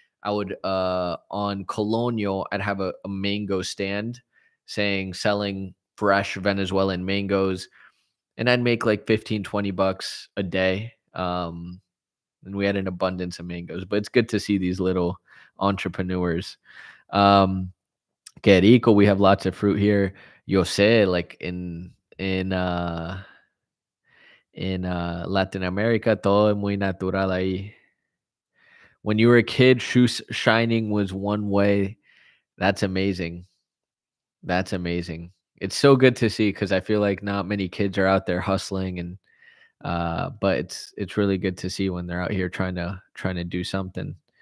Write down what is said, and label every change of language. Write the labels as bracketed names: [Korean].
[English] I would, on Colonial, I'd have a mango stand saying selling fresh Venezuelan mangoes and I'd make like 15, $20 a day. And we had an abundance of mangoes, but it's good to see these little entrepreneurs. [Spanish] Que rico, [English] we have lots of fruit here. [Spanish] Yo sé, [English] like in Latin America, [Spanish] todo es muy natural ahí. [English] When you were a kid, shoes shining was one way. That's amazing. That's amazing. It's so good to see because I feel like not many kids are out there hustling and but it's really good to see when they're out here trying to do something.